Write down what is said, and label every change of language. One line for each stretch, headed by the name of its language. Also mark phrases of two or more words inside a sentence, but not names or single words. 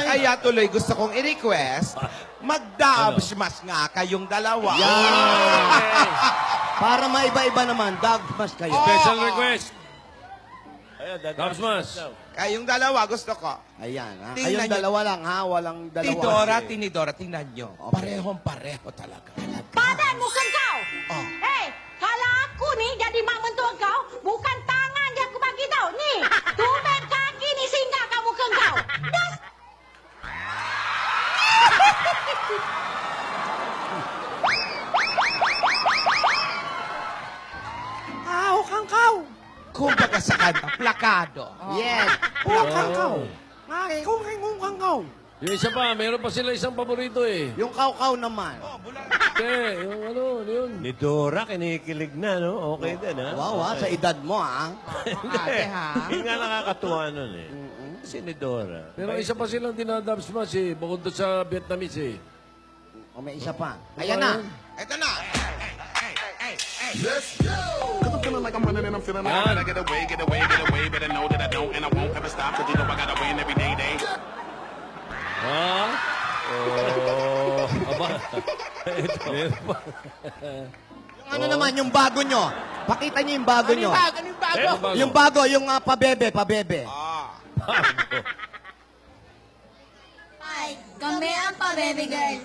Filipino: Kaya tuloy gusto kong i-request, mag-dabsmas nga kayong dalawa. Para maiba-iba naman, dog mas kayo.
English: Special request.
Filipino: Ayan, Tapsmas. Kayong dalawa gusto ko. Ayan, ha? Tingnan Kayong nyo. dalawa lang, ha? Walang dalawa. Tinidora, tingnan nyo. Okay. Parehong-pareho talaga.
Malay: Badan bukan kau. Oh. Hei, kalau aku ni jadi mak mentua kau, bukan tangan yang aku bagi tau. Ni, tumben kaki ni singgah kamu ke kau.
Filipino: Das. Kumbaga sa kanta, plakado. Yes. Yung isa pa, meron pa sila isang paborito eh. Yung kaukaw naman. Okay, yung ano yun? Ni Dora, kinikilig na, no? Okay din, ha? Wow, ha? Sa edad mo, ha? Ate, ha? Yung nga nakakatuwa nun, eh. Si ni Dora. Pero isa pa silang dinadabsmas eh. Bukod doon sa Vietnamese eh. O may isa pa. Ayan na. Ito na.
English: Cause I'm feeling like I'm running and I'm feeling like I gotta get away, better know that I don't and I won't ever stop, cause you know I gotta win every day.
Filipino: Ha? Oh, aba. Meron pa. Yung ano naman, yung bago nyo. Pakita nyo yung bago nyo. Ano yung bago? Yung bago, yung pabebe. Ay, kami ang pabebe girl.